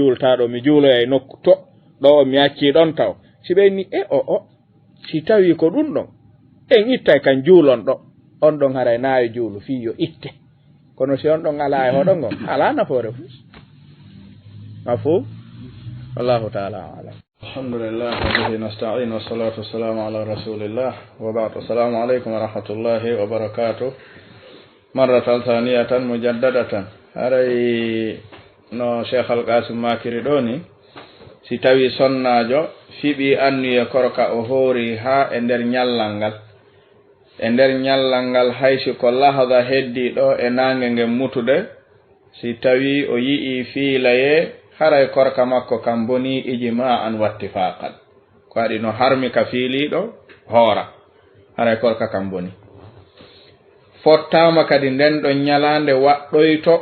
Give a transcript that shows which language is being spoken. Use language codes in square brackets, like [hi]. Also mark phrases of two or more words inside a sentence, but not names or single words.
[ff] juultaɗo mi juuloya e nokku to ɗo o mi accii ɗon taw si ɓenni e o si tawi ko ɗum ɗon en ittay kan juulon ɗo on ɗon haray naawi juulu fii yo itte kono si on ɗon alaa e hoɗon ngon alaa nafoore fof [ar] مفهوم والله تعالى أعلم الحمد لله وبه نستعين والصلاة والسلام على رسول الله وبعد السلام عليكم ورحمة الله وبركاته مرة ثانية مجددة [ff] haray no cheikh alqasim makiri ɗo ni si tawi sonnajo fiɓi annuye korka o hoori ha e nder ñallal ngal haysi ko lahada heddi ɗo e nange ngen mutude si tawi o yi'i fiilaye haray korka makko kam boni [ar] إجماعا واتفاقا [ff] ko waɗi no harmi ka fiiliɗo hoora haray korka kam boni fottama kadi nden ɗo ñalande waɗɗoyto